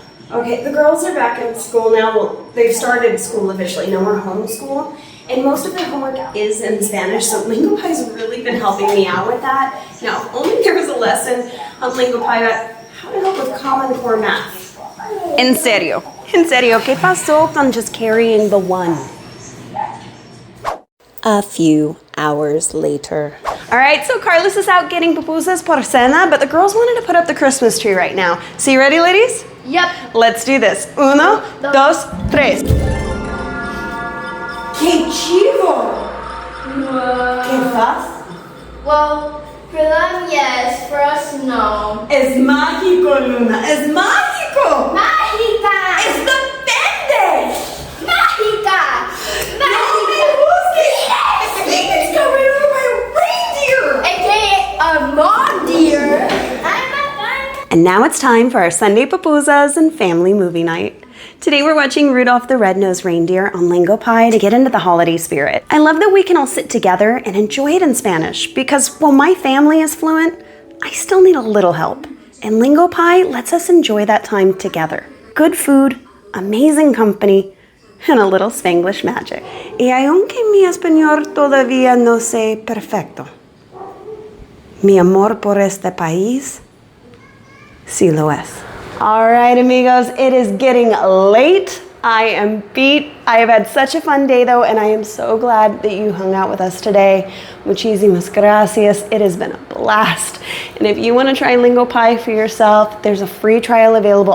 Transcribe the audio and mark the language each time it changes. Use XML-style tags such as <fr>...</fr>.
<en>Okay, the girls are back in school now. Well, they've started school officially. No more homeschool. And most of their homework is in Spanish, so LingoPie's really been helping me out with that. Now, only there was a lesson on LingoPie about how to help with Common Core math.</en> <es>En serio, ¿qué pasó con</es> <en>just carrying the one? A few hours later. All right, so Carlos is out getting pupusas</en> <es>por cena,</es> <en>but the girls wanted to put up the Christmas tree right now. So you ready, ladies? Yep. Let's do this. 1, 2, 3.</en> <es>¡Qué chivo! ¿Qué pasa?</es> <en>Well, for them, yes. For us, no.</en> <es>Es mágico, Luna. Es mágico. Mágica! ¡Es the bende! Mágica! ¡No me busques!</es> <en>It's coming over my reindeer! AKA a mom deer. I'm not done. And now it's time for our Sunday pupusas and family movie night. Today we're watching Rudolph the Red-Nosed Reindeer on LingoPie to get into the holiday spirit. I love that we can all sit together and enjoy it in Spanish because while my family is fluent, I still need a little help. And LingoPie lets us enjoy that time together. Good food, amazing company, and a little Spanglish magic.</en> <es>Y aunque mi español todavía no sé perfecto, mi amor por este país sí lo es.</es> <en>All right, amigos, it is getting late. I am beat. I have had such a fun day, though, and I am so glad that you hung out with us today.</en> <es>Muchísimas gracias.</es> <en>It has been a blast. And if you want to try LingoPie for yourself, there's a free trial available.</en>